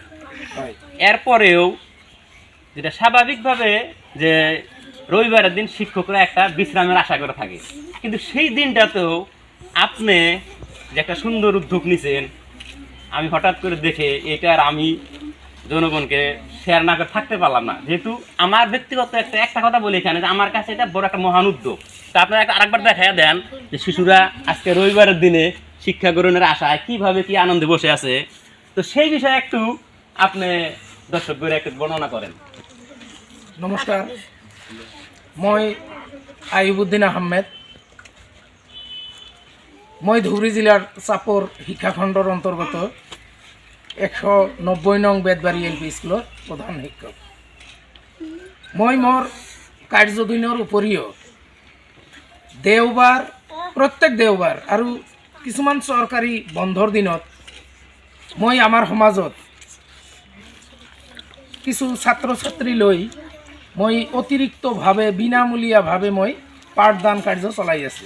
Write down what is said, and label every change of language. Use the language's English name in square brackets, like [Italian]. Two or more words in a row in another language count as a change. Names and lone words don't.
[Bangla] এরপরেও যেটা স্বাভাবিকভাবে যে রবিবারের দিন শিক্ষকরা একটা বিশ্রামের আশা করে থাকে, কিন্তু সেই দিনটাতেও আপনি যে একটা সুন্দর উদ্যোগ নিছেন, আমি হঠাৎ করে দেখে এটা আর আমি জনগণকে শেয়ার না করে থাকতে পারলাম না। যেহেতু আমার ব্যক্তিগত একটা কথা বলি এখানে, যে আমার কাছে এটা বড় একটা মহান উদ্যোগ। তা আপনারা আরেকবার দেখাইয়া দেন যে শিশুরা আজকে রবিবারের দিনে শিক্ষা গ্রহণের আশায় কীভাবে কি আনন্দে বসে আছে। তো সেই বিষয়ে একটু আপনি দর্শকদের একটু বর্ণনা করেন। [Assamese] নমস্কাৰ, মই আইয়ুবুদ্দিন আহমেদ। মই ধুবুৰী জিলাৰ চাপৰ শিক্ষাখণ্ডৰ অন্তৰ্গত 190 নং বেতবাৰী LP স্কুলৰ প্ৰধান শিক্ষক। মই মোৰ কাৰ্যদিনৰ উপৰিও দেওবাৰ, প্ৰত্যেক দেওবাৰ আৰু কিছুমান চৰকাৰী বন্ধৰ দিনত মই আমাৰ সমাজত কিছু ছাত্ৰ ছাত্ৰী লৈ মই অতিৰিক্তভাৱে বিনামূলীয়াভাৱে মই পাঠদান কাৰ্য চলাই আছোঁ।